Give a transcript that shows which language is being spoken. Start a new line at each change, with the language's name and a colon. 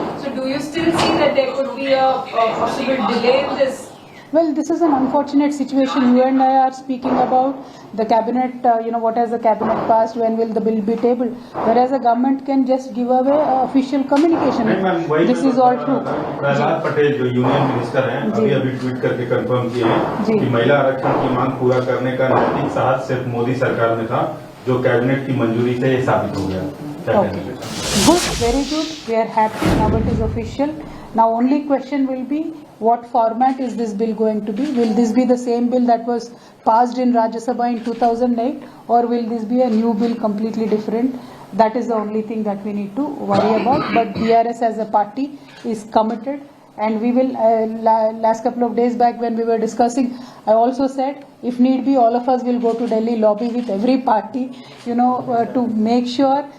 English: So do you still see that there could be a possible delay in this? Well, this is an unfortunate situation. You and I are speaking about the cabinet, what has the cabinet passed, when will the bill be tabled, whereas the government can just give away official communication. This is all true.
Hindi: Prahlad Patel जो union minister हैं, अभी tweet करके confirm किए हैं कि महिला आरक्षण की मांग पूरा करने का नैतिक साहस सिर्फ मोदी सरकार में था, जो कैबिनेट की मंजूरी से ये साबित हो गया.
English: Good, very good. We are happy. Now it is official. Now only question will be, what format is this bill going to be? Will this be the same bill that was passed in Rajya Sabha in 2008, or will this be a new bill completely different? That is the only thing that we need to worry about. But BRS as a party is committed, and we will, last couple of days back when we were discussing, I also said, if need be, all of us will go to Delhi, lobby with every party, to make sure